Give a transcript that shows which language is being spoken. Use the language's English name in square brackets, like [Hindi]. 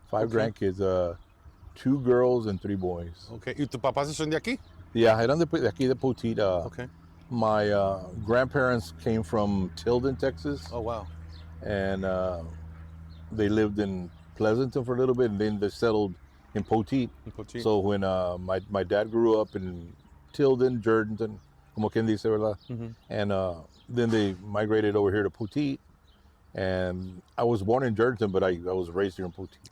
[English] 5 grandkids, 2 girls and 3 boys. [Spanish] Okay. ¿Y tus papás son de aquí? Yeah, eran de aquí de Poteet. [English] Okay. My grandparents came from Tilden, Texas. Oh, wow. And they lived in Pleasanton for a little bit, and then they settled in Poteet. So when my dad grew up in Tilden, Jordanton, [Spanish] como quien dice, ¿verdad? [English] Mm-hmm. And then they migrated over here to Poteet. And I was born in Jordanton, but I was raised here in Poteet.